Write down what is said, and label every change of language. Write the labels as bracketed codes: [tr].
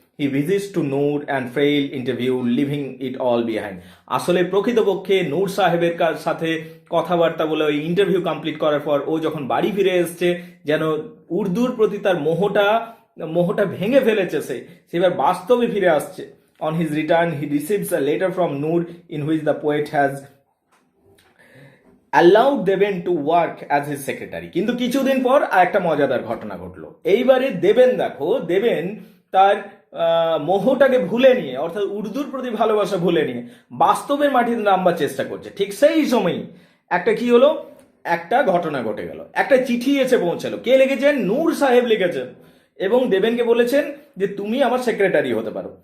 [en] He visits to Noor and frail interview leaving it all behind. [bn] আসলে প্রকৃতপক্ষে নূর সাহেবের সাথে কথাবার্তা বলে ওই ইন্টারভিউ কমপ্লিট করার পর ও যখন বাড়ি ফিরে এসছে যেন উর্দুর প্রতি তার মোহটা ভেঙে ফেলেছে, সে এবার বাস্তবে ফিরে আসছে। [en] On his return, he receives a letter from Noor in which the poet has allowed Deben to work as his secretary. [bn] কিন্তু কিছুদিন পর আরেকটা মজাদার ঘটনা ঘটলো। এইবারে দেবেন তার মোহটাকে ভুলে নিয়ে, অর্থাৎ উর্দুর প্রতি ভালোবাসা ভুলে নিয়ে বাস্তবের মাটিতে নামবার চেষ্টা করছে। ঠিক সেই সময়ই একটা কি হলো, একটা ঘটনা ঘটে গেল। একটা চিঠি এসে পৌঁছালো। কে লিখেছেন? নূর সাহেব লিখেছেন এবং দেবেনকে বলেছেন যে তুমি আমার সেক্রেটারি হতে পারো।